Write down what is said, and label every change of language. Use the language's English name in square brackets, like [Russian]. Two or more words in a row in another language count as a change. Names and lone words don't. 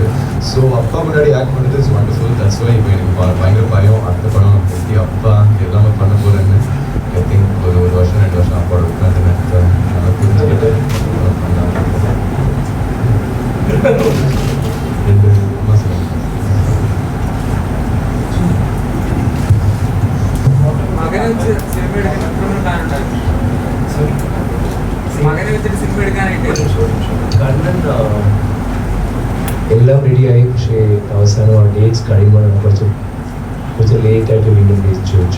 [Tamil] ஸோ அப்பா முன்னாடி ஆக்ட் பண்ணுறது [English] is wonderful. that's why [Tamil] இப்போ எனக்கு பயங்கர பயம். அடுத்த படம் எப்படி அப்பா எல்லாமே பண்ண போகிறேன்னு. [English] I think [Tamil] ஒரு வருஷம் 2 வருஷம் அப்பாவோட உட்காந்து நல்லா புரிஞ்சுக்கிட்டு பண்ணாங்க. 2 மாதம் [Malayalam] മകനെ വെച്ച് സിനിമ എടുക്കാൻ എത്ര പ്ലാൻ ഉണ്ടായിരുന്നു? മകനെ വെച്ചിട്ട് സിനിമ എടുക്കാനായിട്ട് കണ്ണൻ എല്ലാം റെഡിയായി. പക്ഷേ അവസാനം ആ ഡേറ്റ്സ് കഴിയുമ്പോൾ കുറച്ച് ലേറ്റായിട്ട് വീണ്ടും ഡേറ്റ് ചോദിച്ചു.